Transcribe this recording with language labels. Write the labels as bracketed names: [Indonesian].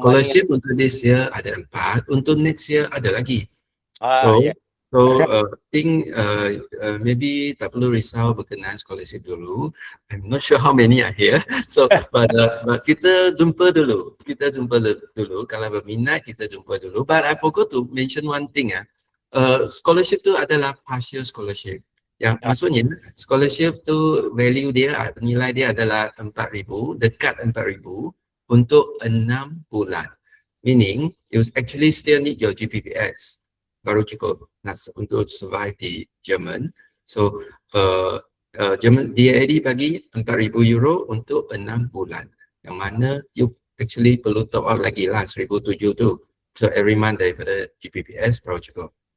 [Malay] Scholarship untuk [English] this year [Malay] ada 4, untuk [English] next year [Malay] ada lagi. [English] So think maybe [Malay] tak perlu risau berkenaan scholarship dulu. [English] I'm not sure how many are here. [Malay] So but kita jumpa dulu. Kalau berminat kita jumpa dulu. [English] But I forgot to mention one thing scholarship [Malay] tu adalah [English] partial scholarship. [Malay] Yang maksudnya scholarship tu value dia, nilai dia adalah 4,000, dekat 4,000 untuk 6 bulan. [English] Meaning you actually still need your GPPS. [Malay] Baru cukup untuk survive di Jerman. So Jerman DAD bagi 4,000 euro untuk 6 bulan. Yang mana [English] you actually [Malay] perlu top up lagi lah 1,700 tu. [English] So every month [Malay] daripada GPPS baru cukup.